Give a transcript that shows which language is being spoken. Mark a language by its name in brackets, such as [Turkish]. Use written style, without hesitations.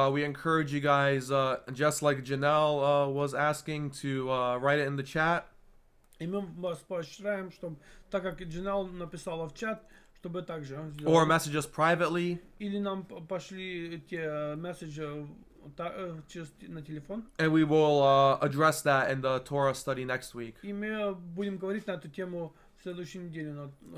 [English] we encourage you guys, just like Janelle was asking, to write it in the chat. [Russian] и мы вас поощряем, чтобы, так как Джинал написала в чат, чтобы также [English] Or [Russian] сделали. [English] message us privately, [Russian] Или нам пошли те месседжи на телефон. [English] and we will address that in the Torah study next week. [Russian] И мы будем говорить на эту тему в следующей неделе